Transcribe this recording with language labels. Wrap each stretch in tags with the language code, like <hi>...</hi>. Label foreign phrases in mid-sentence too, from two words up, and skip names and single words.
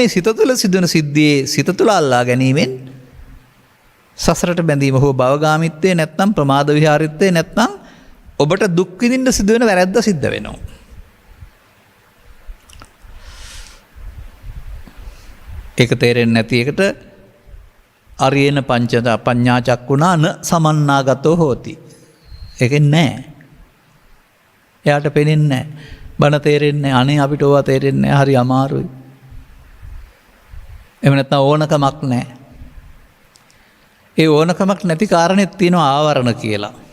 <si>මේ සිත තුළ සිදුවෙන සිද්ධියේ සිත තුළ අල්ලා ගැනීමෙන් සසරට බැඳීම හෝ භවගාමීත්වයේ නැත්නම් ප්‍රමාද විහාරීත්වයේ නැත්නම් ඔබට දුක් විඳින්න සිදුවෙන වැරද්ද සිද්ධ වෙනවා. ඒක තේරෙන්නේ නැති එකට</si> <pi>අරියන පඤ්ඤා චක්කුණා න සමන්නාගතෝ හෝති.</pi> <si>ඒකෙන් නෑ. එයාට පේන්නේ නෑ. බණ තේරෙන්නේ නෑ. අනේ අපිට ඕවා තේරෙන්නේ නෑ. හරි අමාරුයි. එහෙම නැත්නම් ඕනකමක් නෑ. ඒ ඕනකමක් නැති කාරණෙත් තියෙනවා ආවරණ කියලා.</si>